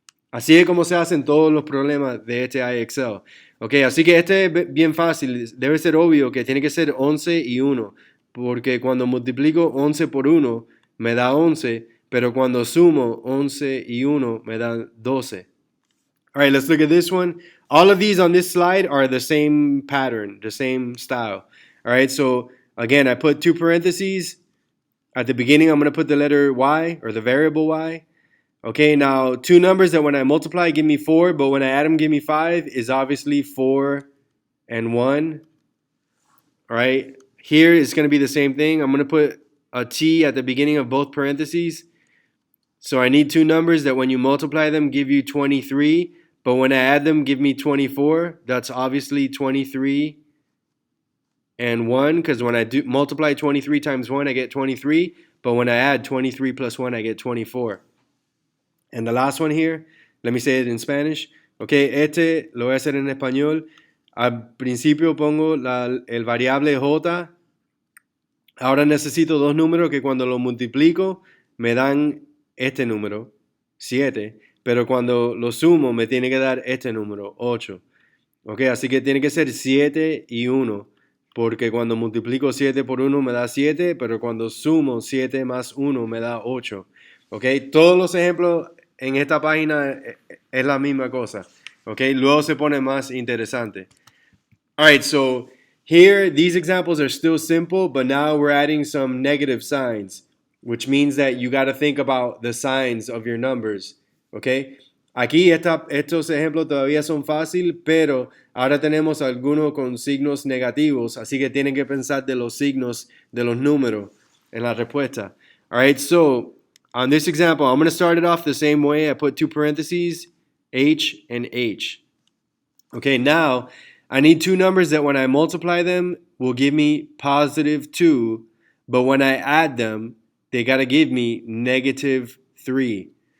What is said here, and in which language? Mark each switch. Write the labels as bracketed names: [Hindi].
[Spanish] Así es como se hacen todos los problemas de este IXL. Okay, así que este es bien fácil. Debe ser obvio que tiene que ser 11 y 1, porque cuando multiplico 11 por 1 me da 11, pero cuando sumo 11 y 1 me dan 12. [English] All right, let's look at this one. All of these on this slide are the same pattern, the same style. All right, so again, I put two parentheses. At the beginning, I'm going to put the letter y or the variable y. Okay, now two numbers that when I multiply give me 4, but when I add them give me 5 is obviously 4 and 1. All right, here it's going to be the same thing. I'm going to put a t at the beginning of both parentheses. So I need two numbers that when you multiply them give you 23, but when I add them give me 24. That's obviously 23 and 1, because when I do multiply 23 times 1 I get 23, but when I add 23 plus 1 I get 24. And the last one here, let me say it in Spanish. [Spanish] Okay, este lo voy a hacer en español. Al principio pongo el variable j. Ahora necesito dos números que cuando los multiplico me dan este número, 7. Pero cuando lo sumo me tiene que dar este número, 8. Ok, así que tiene que ser 7 y 1. Porque cuando multiplico 7 por 1 me da 7, pero cuando sumo 7 más 1 me da 8. Ok, todos los ejemplos en esta página es la misma cosa. Ok, luego se pone más interesante. [English] All right, so here these examples are still simple, but now we're adding some negative signs, which means that you got to think about the signs of your numbers. [Spanish] Ok, aquí estos ejemplos todavía son fáciles, pero ahora tenemos algunos con signos negativos, así que tienen que pensar de los signos de los números en la respuesta. [English] All right, so on this example, I'm going to start it off the same way. I put two parentheses, H and H. Okay, now I need two numbers that when I multiply them will give me positive 2, but when I add them, they got to give me negative 3.